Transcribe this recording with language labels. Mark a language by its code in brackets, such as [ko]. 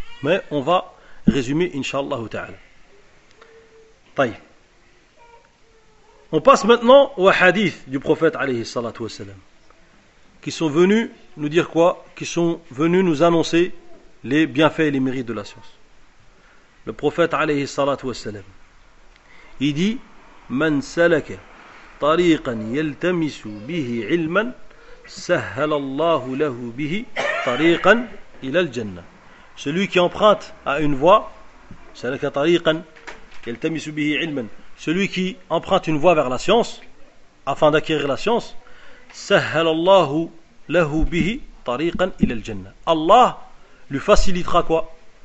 [fr] Mais on va résumer inshallah ta'ala. On passe maintenant aux hadiths du prophète alayhi salatu wassalam, qui sont venus nous dire quoi? Qui sont venus nous annoncer les bienfaits et les mérites de la science. Le prophète [ar] alayhi salatu wassalam, [fr] il dit: [ar] من سلك طريقا يلتمس به علما سهل الله له به طريقا الى الجنه. [fr] Celui qui emprunte à une voie, [ar] سلك طريقا يلتمس به علما, [fr] celui qui emprunte une voie vers la science afin d'acquérir la science, [ar] سهل الله له به طريقا الى الجنه, [fr] Allah lui facilitera quoi?